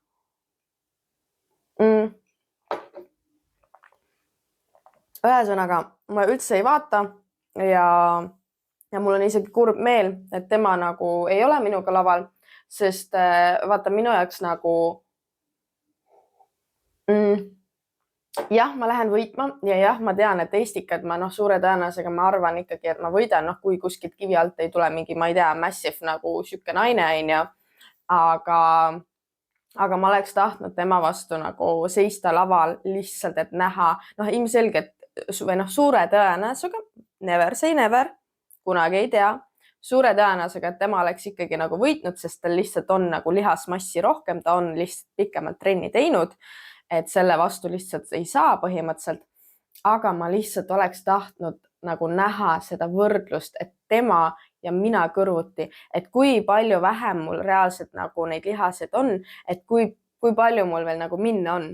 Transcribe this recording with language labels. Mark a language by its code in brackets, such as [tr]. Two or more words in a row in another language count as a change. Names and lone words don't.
[et] Ühesõnaga, ma üldse ei vaata ja mul on isegi kurb meel, et tema nagu ei ole minuga laval, sest vaata minu jaoks nagu jah, ma lähen võitma ja jah, ma tean, et Eestikad ma suure tõenäosusega ma arvan ikkagi, et ma võidan, kui kuskilt kivi alt ei tule mingi, ma ei tea, massive nagu siuke naine onju, aga ma oleks tahtnud tema vastu nagu seista laval lihtsalt, et näha, ilmselgelt või suure tõenäosusega, [en] never say never, [et] kunagi ei tea, suure tõenäosusega, et tema oleks ikkagi nagu võitnud, sest tal lihtsalt on nagu lihasmassi rohkem, ta on lihtsalt pikemalt trenni teinud, et selle vastu lihtsalt ei saa põhimõtteliselt, aga ma lihtsalt oleks tahtnud nagu näha seda võrdlust, et tema ja mina kõrvuti, et kui palju vähem mul reaalselt nagu neid lihaseid on, et kui palju mul veel nagu minna on.